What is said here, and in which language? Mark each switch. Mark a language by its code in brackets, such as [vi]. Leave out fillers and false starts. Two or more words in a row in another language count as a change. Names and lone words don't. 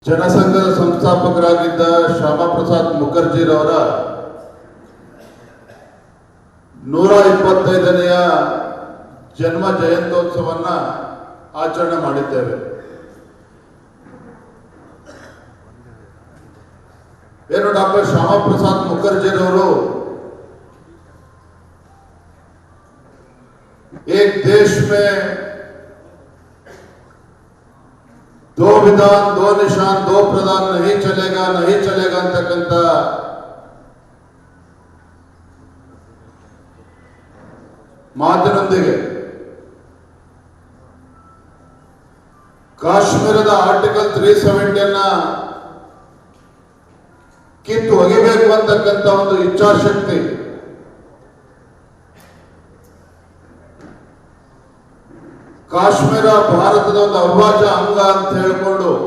[kn] ಜನಸಂಘದ ಸಂಸ್ಥಾಪಕರಾಗಿದ್ದ ಶ್ಯಾಮಾ ಪ್ರಸಾದ್ ಮುಖರ್ಜಿರವರ 125ನೆಯ ಜನ್ಮ ಜಯಂತ್ಯೋತ್ಸವನ್ನ ಆಚರಣೆ ಮಾಡಿದ್ದೇವೆ. ಏನು ಡಾಕ್ಟರ್ ಶ್ಯಾಮಾ ಪ್ರಸಾದ್ ಮುಖರ್ಜಿರವರು [hi] एक देश में दो विधान दो निशान दो प्रधान नहीं चलेगा ಅಂತಕ್ಕಂಥ [kn] ಮಾತಿನೊಂದಿಗೆ ಕಾಶ್ಮೀರದ ಆರ್ಟಿಕಲ್ 370 ಅನ್ನ ಕಿತ್ತು ಒಗಿಬೇಕು ಅಂತಕ್ಕಂಥ ಒಂದು ಇಚ್ಛಾಶಕ್ತಿ ಕಾಶ್ಮೀರ ಭಾರತದ ಒಂದು ಅವಿಭಾಜ್ಯ ಅಂಗ ಅಂತ ಹೇಳಿಕೊಂಡು